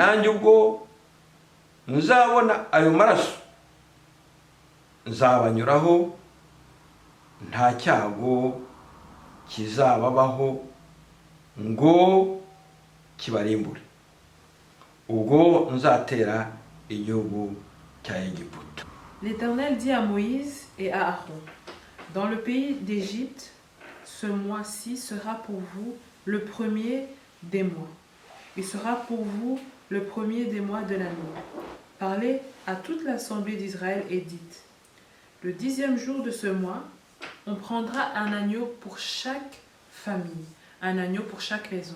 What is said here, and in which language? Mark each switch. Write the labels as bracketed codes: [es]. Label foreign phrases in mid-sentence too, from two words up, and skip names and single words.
[rw] Nanjye ubwo nzabona ayo maraso nzabanyuraho, nta cyago kizababaho ngo kibarimbure, ubwo nzatera igihugu cya Egiputa. [fr] L'Éternel dit à Moïse et à Aaron, dans le pays d'Égypte, ce mois-ci sera pour vous le premier des mois. Il sera pour vous le premier des mois de l'année. Parlez à toute l'assemblée d'Israël et dites, le 10e jour de ce mois, on prendra un agneau pour chaque famille, un agneau pour chaque maison.